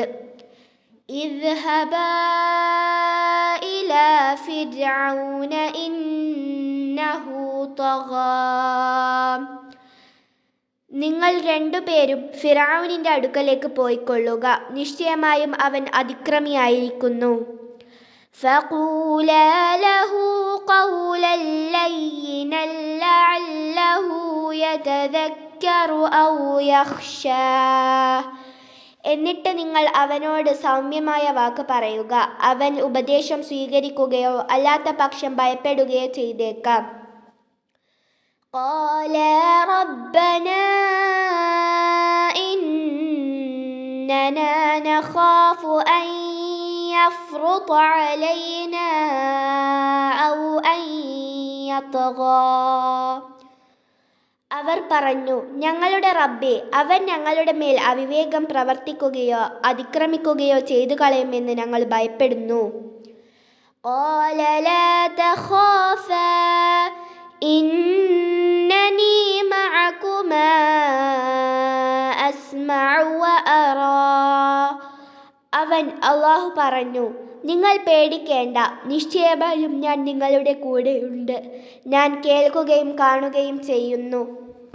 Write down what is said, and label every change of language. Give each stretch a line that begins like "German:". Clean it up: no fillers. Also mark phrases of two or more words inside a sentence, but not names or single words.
Arabic: اذهبا إلى فرعون إنه طغى.
Malayalam: നിങ്ങൾ രണ്ടുപേരും ഫിർഔനിൻ്റെ അടുക്കലേക്ക് പോയിക്കൊള്ളുക. നിശ്ചയമായും അവൻ അതിക്രമിയായിരിക്കുന്നു.
Arabic: فقولا له قولا لينا لعله يتذكر أو يخشى.
Malayalam: എന്നിട്ട് നിങ്ങൾ അവനോട് സൗമ്യമായ വാക്ക് പറയുക. അവൻ ഉപദേശം സ്വീകരിക്കുകയോ അല്ലാത്ത പക്ഷം ഭയപ്പെടുകയോ ചെയ്തേക്കാം.
Arabic: قال ربنا إننا نخاف أن يفرط علينا أو أن يطغى.
Malayalam: അവർ പറഞ്ഞു, ഞങ്ങളുടെ റബ്ബേ, അവൻ ഞങ്ങളുടെ മേൽ അവിവേകം പ്രവർത്തിക്കുകയോ അതിക്രമിക്കുകയോ ചെയ്തു കളയുമെന്ന് ഞങ്ങൾ ഭയപ്പെടുന്നു.
Arabic: قال لا تخافا إنني معكما أسمع وأرى.
Malayalam: അവൻ അള്ളാഹു പറഞ്ഞു, നിങ്ങൾ പേടിക്കേണ്ട, നിശ്ചയമായും ഞാൻ നിങ്ങളുടെ കൂടെയുണ്ട്. ഞാൻ കേൾക്കുകയും കാണുകയും ചെയ്യുന്നു.